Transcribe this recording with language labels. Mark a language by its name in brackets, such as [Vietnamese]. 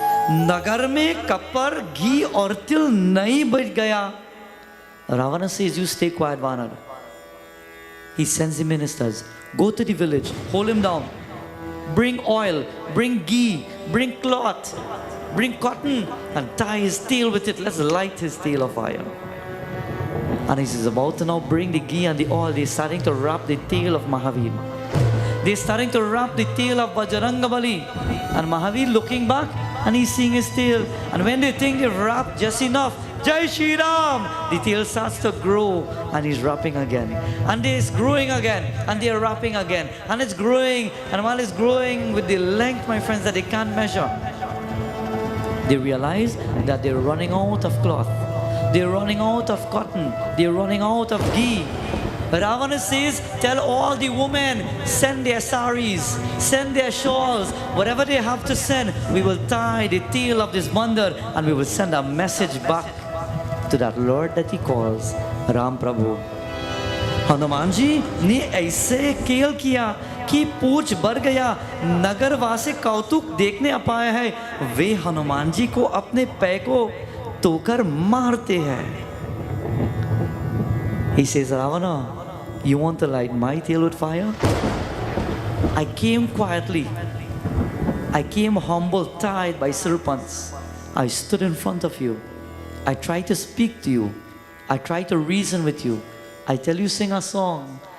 [Hindi] नगर में कपर घी और तिल नहीं बच गया. [English] Ravana says, you stay quiet, Vanar. He sends the ministers. Go to the village, hold him down. Bring oil, bring ghee, bring cloth, bring cotton and tie his tail with it. Let's light his tail of fire. And he's about to now bring the ghee and the oil. They're starting to wrap the tail of Mahavir. They're starting to wrap the tail of Bajrangabali. And Mahavir looking back and he's seeing his tail. And when they think they've wrapped just enough, Jai Shri Ram, the tail starts to grow and he's wrapping again. And it's growing again and they're wrapping again. And it's growing. And while it's growing with the length, my friends, that they can't measure, they realize that they're running out of cloth. They're running out of cotton. They're running out of ghee. Ravana says, tell all the women, send their saris, send their shawls, whatever they have to send. We will tie the tail of this bandar and we will send a message back to that Lord that he calls Ram Prabhu. [Hindi] Hanuman ji ने ऐसे खेल किया कि पूछ भर गया, नगर वासी कौतुक देखने अपाया है, वे हनुमान जी को अपने पैर को तोकर मारते हैं. [English] He says, Ravana, you want to light my tail with fire? I came quietly. I came humble, tied by serpents. I stood in front of you. I tried to speak to you. I tried to reason with you. I tell you, sing a song.